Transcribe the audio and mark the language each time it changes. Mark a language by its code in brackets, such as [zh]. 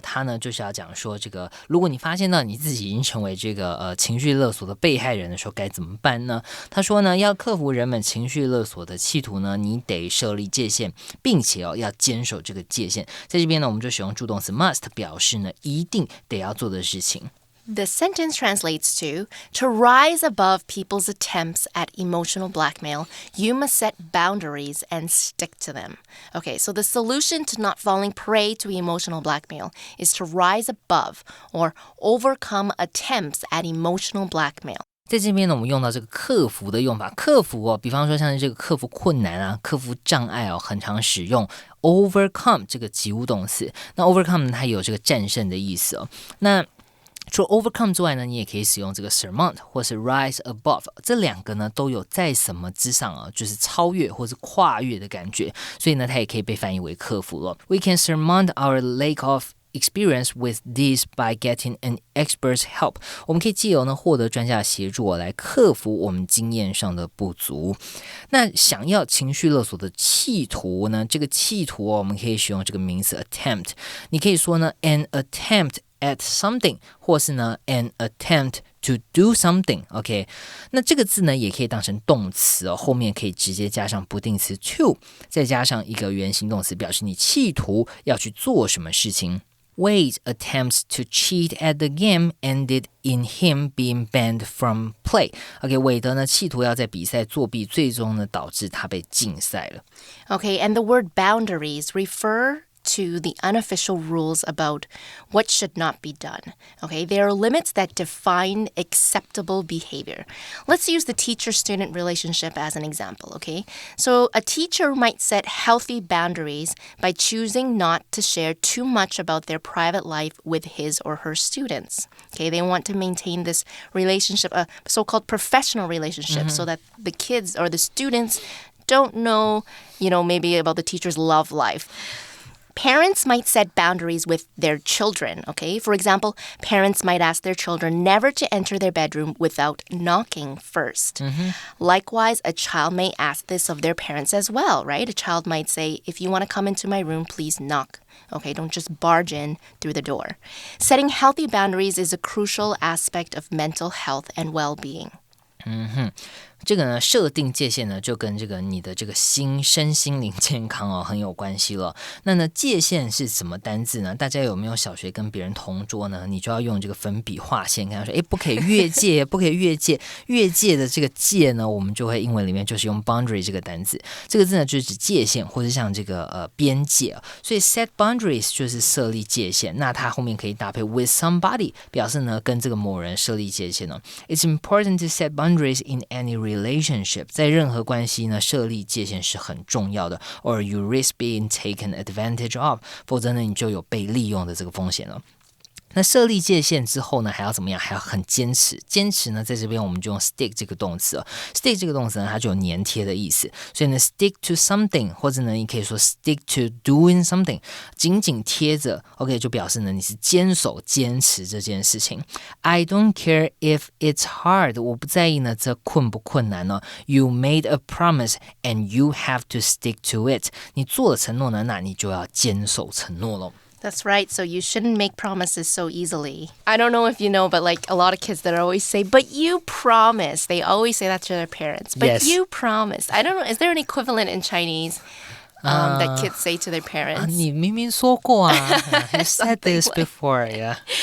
[zh] 它呢就是要讲说这个，如果你发现到你自己已经成为这个情绪勒索的被害人的时候，该怎么办呢？他说呢，要克服人们情绪勒索的企图呢，你得设立界限，并且要坚守这个界限。在这边呢，我们就使用助动词 must 表示呢一定得要做的事情。 [en] The sentence translates to rise above people's attempts at emotional blackmail, you must set boundaries and stick to them. Okay, so the solution to not falling prey to emotional blackmail is to rise above or overcome attempts at emotional blackmail. [zh] 在这边呢，我们用到这个克服的用法，克服比方说像是这个克服困难啊，克服障碍很常使用 overcome 这个及物动词。那 overcome 它也有这个战胜的意思那除了 overcome 之外呢，你也可以使用这个 surmount 或是 rise above， 这两个呢都有在什么之上啊，就是超越或是跨越的感觉，所以呢它也可以被翻译为克服了。 [en] We can surmount our lack of experience with this by getting an expert's help。 [zh] 我们可以藉由呢获得专家的协助来克服我们经验上的不足。那想要情绪勒索的企图呢，这个企图我们可以使用这个名词 attempt。你可以说呢 an attempt at something， 或是呢 an attempt to do something。 OK， 那这个字呢也可以当成动词哦，后面可以直接加上不定词 to， 再加上一个原形动词，表示你企图要去做什么事情。 [en] Wade's attempts to cheat at the game ended in him being banned from play. [zh] OK， 韦德呢企图要在比赛作弊，最终呢导致他被禁赛了。 [en] Okay, and the word boundaries refer to the unofficial rules about what should not be done. Okay, there are limits that define acceptable behavior. Let's use the teacher-student relationship as an example, okay? So a teacher might set healthy boundaries by choosing not to share too much about their private life with his or her students. Okay, they want to maintain this relationship, a so-called professional relationship, so that the kids or the students don't know, maybe about the teacher's love life. Parents might set boundaries with their children, okay? For example, parents might ask their children never to enter their bedroom without knocking first. Likewise, a child may ask this of their parents as well, right? A child might say, if you want to come into my room, please knock. Okay, don't just barge in through the door. Setting healthy boundaries is a crucial aspect of mental health and well-being. [zh] 这个呢，设定界限呢，就跟这个你的这个身心灵健康哦很有关系了。那呢，界限是什么单字呢？大家有没有小学跟别人同桌呢？你就要用这个粉笔画线，跟他说，不可以越界，不可以越界。越界的这个界呢，我们就会英文里面就是用 boundary 这个单字。这个字呢，就是指界限，或是像这个边界。所以 set boundaries 就是设立界限。那它后面可以搭配 with somebody， 表示呢跟这个某人设立界限呢。 [en] It's important to set boundaries in any relationship， [zh] 在任何关系呢，设立界限是很重要的 [en] ，or you risk being taken advantage of， [zh] 否则呢，你就有被利用的这个风险了。那设立界限之后呢，还要怎么样？还要很坚持。坚持呢，在这边我们就用 stick 这个动词哦。 stick 这个动词呢，它就有粘贴的意思。所以呢 ，stick to something， 或者呢，你可以说 stick to doing something， 紧紧贴着 ，OK， 就表示呢你是坚守、坚持这件事情。 [en] I don't care if it's hard， [zh] 我不在意呢这困不困难呢。 [en] You made a promise and you have to stick to it。 [zh] 你做了承诺呢，那你就要坚守承诺咯。 [en] That's right. So you shouldn't make promises so easily. I don't know if you know, but like a lot of kids that always say, but you promise. They always say that to their parents. But yes. You promised. I don't know. Is there an equivalent in Chinese that kids say to their parents? [zh] 你明明说过啊。 [en] You said this before, yeah.